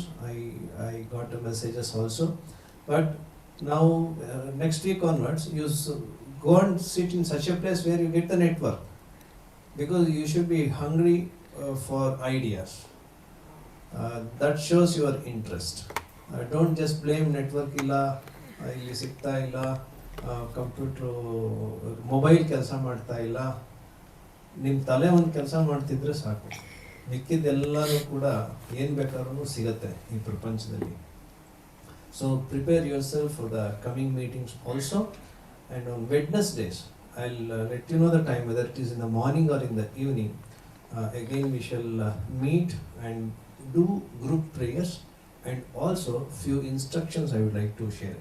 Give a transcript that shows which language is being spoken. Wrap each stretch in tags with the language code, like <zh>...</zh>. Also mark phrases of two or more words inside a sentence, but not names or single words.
<en>I got messages also, but now next week onwards, you go and sit in such a place where you get the network, because you should be hungry for ideas. That shows your interest. Don't just blame network</en> <kn>ಇಲ್ಲ, ಇಲ್ಲಿ ಸಿಕ್ತಾ ಇಲ್ಲ,</kn> <en>computer mobile</en> <kn>ಕೆಲಸ ಮಾಡ್ತಾ ಇಲ್ಲ, ನಿಮ್ಮ ತಲೆ ಒಂದು ಕೆಲಸ ಮಾಡ್ತಿದ್ರೆ ಸಾಕು. ಮಿಕ್ಕಿದ್ದೆಲ್ಲನೂ ಕೂಡ ಏನು ಬೇಕಾದ್ರೂ ಸಿಗುತ್ತೆ ಈ ಪ್ರಪಂಚದಲ್ಲಿ.</kn> <en>So prepare yourself for the coming meetings also. And on Wednesdays I'll let you know the time, whether it is in the morning or in the evening. Again we shall meet and do group prayers, and also few instructions I would like to share.</en>